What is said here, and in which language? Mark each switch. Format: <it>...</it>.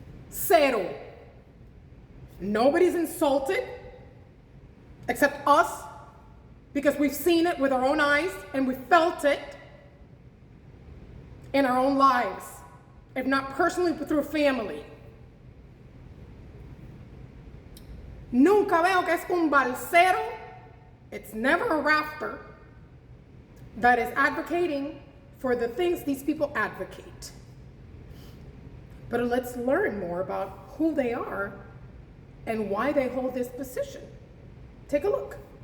<en>Cero. Nobody's insulted except us, because we've seen it with our own eyes and we felt it in our own lives, if not personally, but through family.</en> <es>Nunca veo que es un balsero.</es> <en>It's never a rafter that is advocating for the things these people advocate. But let's learn more about who they are and why they hold this position. Take a look.</en>